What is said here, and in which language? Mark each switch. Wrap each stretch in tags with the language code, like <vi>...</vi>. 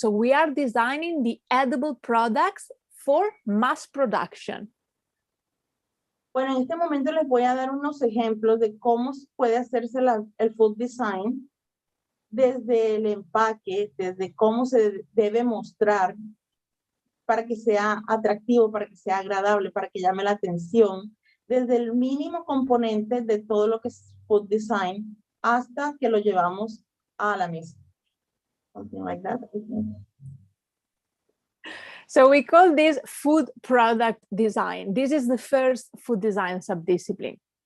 <en>So we are designing the edible products for mass production.</en> <es>Bueno, en este momento les voy a dar unos ejemplos de cómo puede hacerse el food design, desde el empaque, desde cómo se debe mostrar para que sea atractivo, para que sea agradable, para que llame la atención, desde el mínimo componente de todo lo que es food design hasta que lo llevamos a la mesa.</es> <en>Something like that. So we call this food product design. This is the first food design subdiscipline.</en>